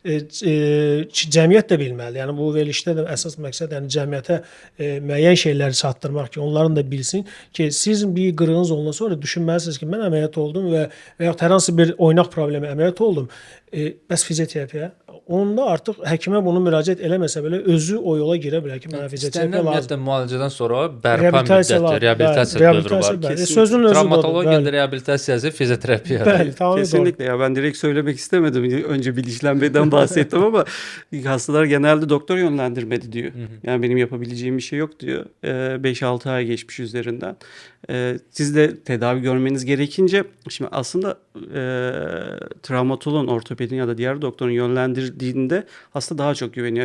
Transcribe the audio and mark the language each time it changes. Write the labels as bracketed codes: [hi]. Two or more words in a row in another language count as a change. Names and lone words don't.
[az] Cəmiyyət də bilməlidir. Yəni bu verilişdə də əsas məqsəd yəni cəmiyyətə müəyyən şeyləri çatdırmaq ki, onların da bilsin ki, siz bir qırığınız ondan sonra düşünməlisiniz ki, mən əməliyyat oldum və yaxud hər hansı bir oynaq problemi əməliyyat oldum. Bəs fizioterapiya onda artıq həkimə bunu müraciət eləməsə belə özü o yola girə bilər ki, mənə fizioterapiya lazımdır. Müalicədən sonra bərpa müddəti, reabilitasiya dövrü var. Sözün özü Travmatologiyada reabilitasiyası fizioterapiya. Bəli, tamam. [tr] Kesinlikle ya, ben direkt söylemek istemedim. Önce bilinçlenmeden bahsettim ama hastalar genelde doktor yönlendirmedi diyor. Yani benim yapabileceğim bir şey yok diyor. 5-6 ay geçmiş üzerinden. Siz de tedavi görmeniz gerekince şimdi aslında travmatoloğun, ortopedin ya da diğer doktorun yönlendirdiğinde hasta daha çok güveniyor.